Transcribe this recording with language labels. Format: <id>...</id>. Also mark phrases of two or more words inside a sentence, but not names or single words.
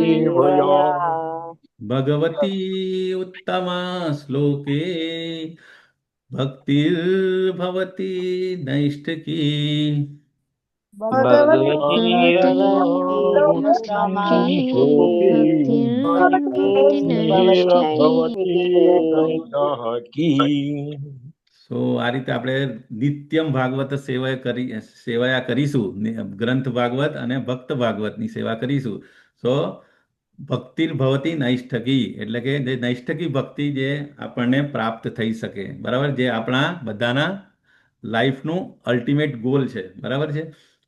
<sa>भगवती उत्तमा श्लोके भक्तिर्भवती नैष्ठकी। भगवती भगवती उत्तमश्लोके भक्तिर्भवति नैष्ठिकी।</sa> <gu>સો આ રીતે આપણે નિત્યમ ભાગવત સેવાયા કરીશું ગ્રંથ ભાગવત અને ભક્ત ભાગવતની સેવા કરીશું। સો</gu> <sa>ભક્તિર્ભવતી નૈષ્ઠકી</sa> <gu>એટલે કે જે નૈષ્ઠકી ભક્તિ જે આપણને પ્રાપ્ત થઈ શકે, બરાબર, જે આપણા બધાના</gu> <en>life ultimate goal</en> <gu>છે, બરાબર છે।</gu>